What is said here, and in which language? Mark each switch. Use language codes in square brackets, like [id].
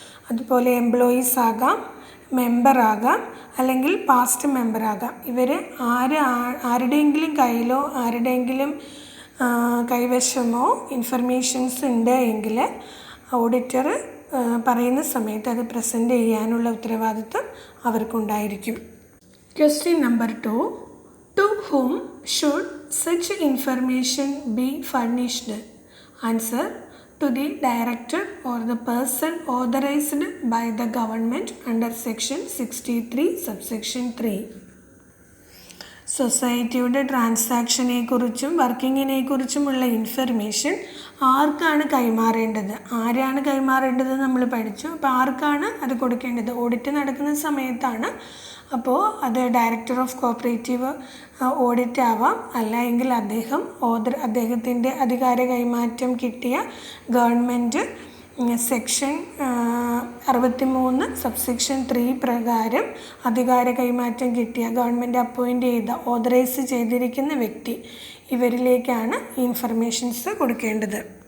[ml] അതുപോലെ എംപ്ലോയീസ് ആകാം, മെമ്പറാകാം, അല്ലെങ്കിൽ പാസ്റ്റ് മെമ്പറാകാം. ഇവർ ആരുടെയെങ്കിലും കയ്യിലോ ആരുടെയെങ്കിലും കൈവശമോ ഇൻഫർമേഷൻസ് ഉണ്ട് എങ്കിൽ ഓഡിറ്റർ പറയുന്ന സമയത്ത് അത് പ്രസൻറ്റ് ചെയ്യാനുള്ള ഉത്തരവാദിത്വം അവർക്കുണ്ടായിരിക്കും. Question number 2, to [en] whom should such information be furnished? Answer: to the director or the person authorized by the government under section 63 subsection 3. [ml] സൊസൈറ്റിയുടെ ട്രാൻസാക്ഷനെ കുറിച്ചും വർക്കിങ്ങിനെ കുറിച്ചുമുള്ള ഇൻഫർമേഷൻ ആർക്കാണ് കൈമാറേണ്ടത്, ആരാണ് കൈമാറേണ്ടത് നമ്മൾ പഠിച്ചു. അപ്പോൾ ആർക്കാണ് അത് കൊടുക്കേണ്ടത്? ഓഡിറ്റ് നടക്കുന്ന സമയത്താണ്. അപ്പോൾ അത് ഡയറക്ടർ ഓഫ് കോപ്പറേറ്റീവ് ഓഡിറ്റ് ആവാം, അല്ല എങ്കിൽ അദ്ദേഹത്തിൻ്റെ അധികാര കൈമാറ്റം കിട്ടിയ ഗവൺമെൻറ് സെക്ഷൻ 63 സബ്സെക്ഷൻ 3 പ്രകാരം അധികാര കൈമാറ്റം കിട്ടിയ, ഗവൺമെൻറ് അപ്പോയിൻ്റ് ചെയ്ത, ഓതറൈസ് ചെയ്തിരിക്കുന്ന വ്യക്തി, ഇവരിലേക്കാണ് ഇൻഫർമേഷൻസ് കൊടുക്കേണ്ടത്.